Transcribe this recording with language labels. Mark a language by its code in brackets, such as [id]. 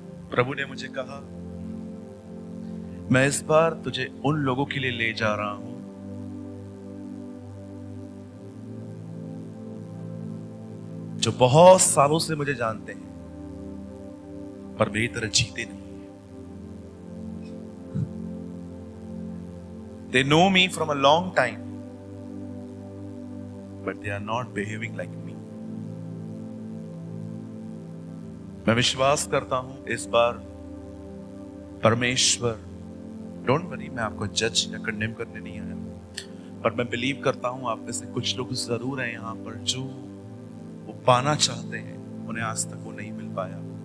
[hi] प्रभु ने मुझे कहा, मैं इस बार तुझे उन लोगों के लिए ले जा रहा हूं जो बहुत सालों से मुझे जानते हैं, पर मेरी तरह जीते नहीं। [en] They know me from a long time, but they are not behaving like me. [hi] मैं विश्वास करता हूं इस बार परमेश्वर, [en] don't worry, [hi] मैं आपको जज या कंडेम करने नहीं आया, पर मैं बिलीव करता हूं आप में से कुछ लोग जरूर हैं यहां पर जो वो पाना चाहते हैं, उन्हें आज तक वो नहीं मिल पाया।